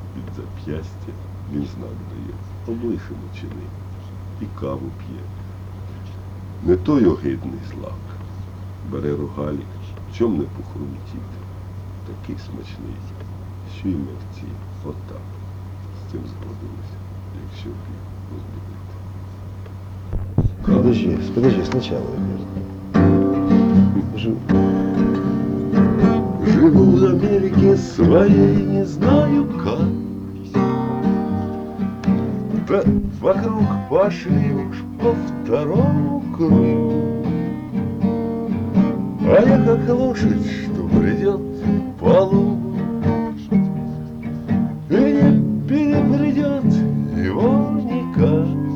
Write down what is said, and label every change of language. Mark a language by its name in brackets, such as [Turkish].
[Ukrainian] Від зап'ястя він знак дає, облишимо чини, і каву п'є. Не той огидний злак, бере рогалік, чом не похрумтіти, такий смачний, що й мерці, отак, з цим згодились, якщо б їх розбудити. [Russian] Подожди, подожди, [Ukrainian] спочатку. Живу в Америці своєї, не знаю як. [Russian] Вокруг пошли уж по второму кругу. А я как лошадь, что бредет по лугу, и не перебредет его никак.